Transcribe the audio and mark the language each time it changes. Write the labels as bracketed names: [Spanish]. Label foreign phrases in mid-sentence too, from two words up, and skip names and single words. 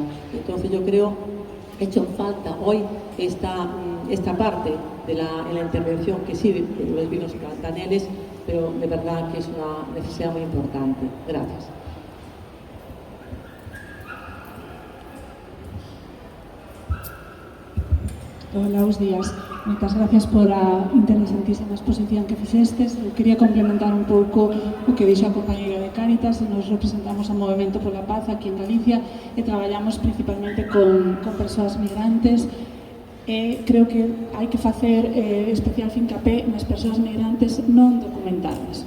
[Spanish] Entonces yo creo he hecho falta hoy esta parte de la intervención, que sí, los vinos platanales, pero de verdad que es una necesidad muy importante. Gracias. Hola, buenos días. [Galician] Moitas gracias por a interesantísima exposición que fixestes. Eu quería complementar un pouco o que dixo a compañeira de Cáritas. Nos representamos ao Movemento pola Paz aquí en Galicia e traballamos principalmente con persoas migrantes. Creo que hai que facer especial fincapé nas persoas migrantes non documentadas.